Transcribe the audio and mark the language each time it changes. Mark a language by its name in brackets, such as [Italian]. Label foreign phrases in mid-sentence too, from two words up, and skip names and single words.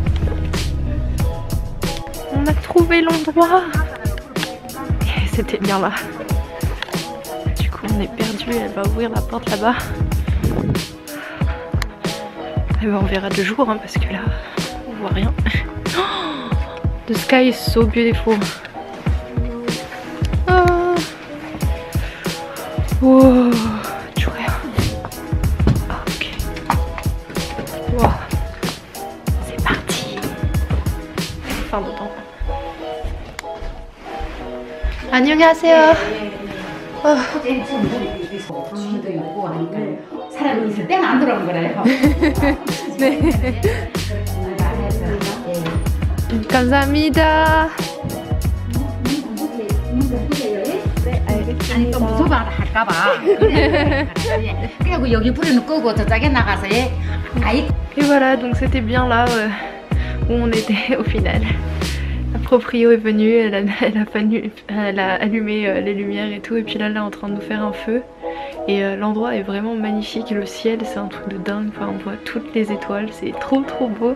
[French] On a trouvé l'endroit. C'était bien là. On est perdu, elle va ouvrir la porte là-bas. Et ben on verra de jour hein, parce que là on voit rien. [English] Oh, the sky is so beautiful. [French] Oh. Wow, tu vois rien. Oh, ok. Wow. C'est parti. Fin de temps. [Korean] 안녕하세요. 사람이 있을 때는 안 들어온 거래요. 네. 감사합니다. 네, 알겠습니다. 아니 또 무서워 할까봐. 그리고 여기 불에는 끄고 저쪽에 나가서 아이. [French] Et voilà, donc c'était bien là où on était au final. La proprio est venue, elle a allumé les lumières et tout, et puis là elle est en train de nous faire un feu. Et l'endroit est vraiment magnifique, le ciel c'est un truc de dingue, enfin on voit toutes les étoiles, c'est trop beau.